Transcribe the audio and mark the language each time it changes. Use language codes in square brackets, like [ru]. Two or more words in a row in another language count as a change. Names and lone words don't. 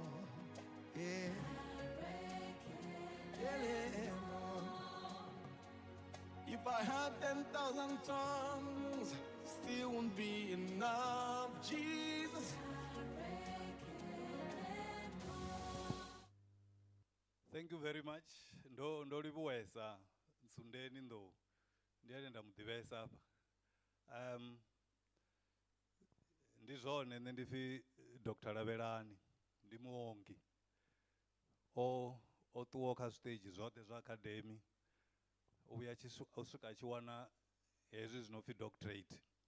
[en] Yeah. Tell it all. If I had 10,000 tongues, still won't be enough, Jesus. Thank you very much. [ve] Ndo livhuwesa Nsundeni ndo ndiye nda muḓivhesa hapa. Ndi zwone nṋe ndi pfhi Dr. Thavhani ndi muongi o ṱuwa kha stage zwoṱhe zwa academy u vhuya u swika tshi wana hezwi zwi no pfhi doctorate.